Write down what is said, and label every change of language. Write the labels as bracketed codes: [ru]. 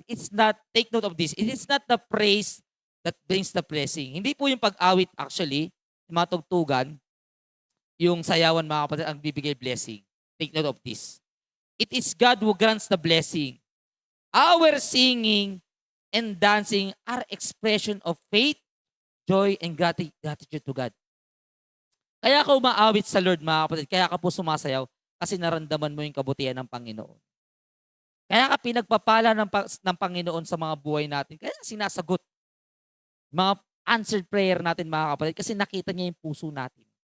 [en] It's not, take note of this, it is not the praise that brings the blessing. [tl] Hindi po yung pag-awit actually, yung mga tugtugan, yung sayawan mga kapatid ang bibigay blessing. [en] Take note of this. It is God who grants the blessing. Our singing and dancing are expression of faith, joy, and gratitude to God. [tl] Kaya ka umaawit sa Lord mga kapatid, kaya ka po sumasayaw kasi naramdaman mo yung kabutihan ng Panginoon. Kaya ka pinagpapala ng Panginoon sa mga buhay natin. Kaya sinasagot mga answered prayer natin mga kapatid kasi nakita niya yung puso natin.